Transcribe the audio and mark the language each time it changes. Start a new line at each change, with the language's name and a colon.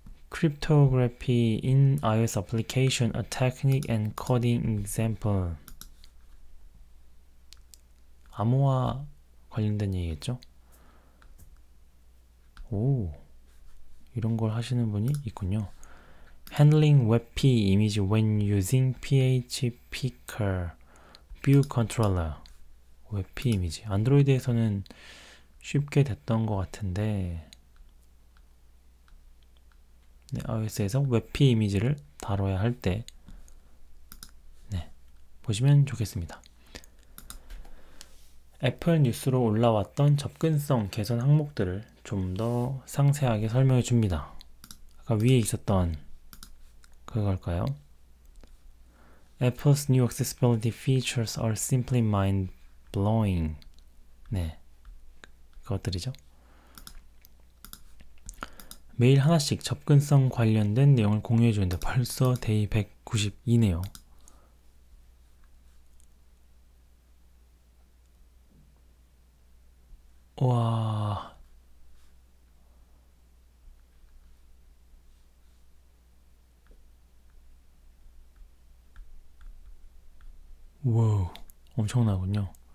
English: Cryptography in iOS application, a technique and coding example.
Korean: 암호화 관련된 얘기겠죠? 오, 이런 걸 하시는 분이 있군요.
English: Handling WebP image when using phpker view controller. WebP 이미지.
Korean: 안드로이드에서는 쉽게 됐던 것 같은데, 네, iOS에서 WebP 이미지를 다뤄야 할 때, 네, 보시면 좋겠습니다. 애플 뉴스로 올라왔던 접근성 개선 항목들을 좀 더 상세하게 설명해 줍니다. 아까 위에 있었던 그걸까요?
English: Apple's new accessibility features are simply mind-blowing.
Korean: 네, 그것들이죠. 매일 하나씩 접근성 관련된 내용을 공유해 주는데 벌써 데이 192네요. 와, 와우, 엄청나군요.